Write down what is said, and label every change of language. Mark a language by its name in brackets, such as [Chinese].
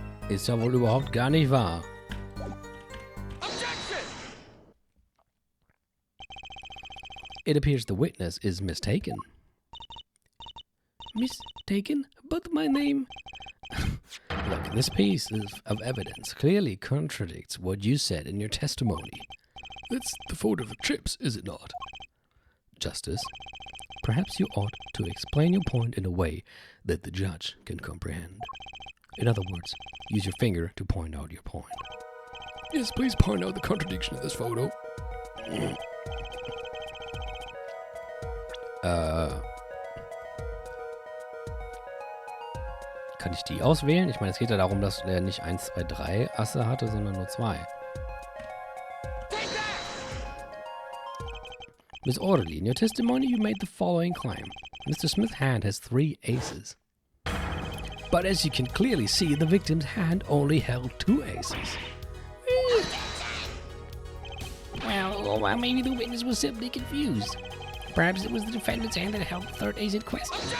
[German] Ist ja wohl überhaupt gar nicht wahr. [English] It appears the witness is mistaken. Mistaken? But my name... Look, this piece of evidence clearly contradicts what you said in your testimony. That's the photo of Chips, is it not? Justice, perhaps you ought to explain your point in a way that the judge can comprehend. In other words, use your finger to point out your point. Yes, please point out the contradiction of this photo. [German] Kann ich die auswählen? Ich meine, es geht ja darum, dass er nicht 1, 2, 3 Asse hatte, sondern nur 2. [English] Miss Orderly, in your testimony you made the following claim. Mr. Smith's hand has 3 aces. But as you can clearly see, the victim's hand only held 2 aces. Well, maybe the witness was simply confused. Perhaps it was the defendant's hand that held the 3rd ace in question.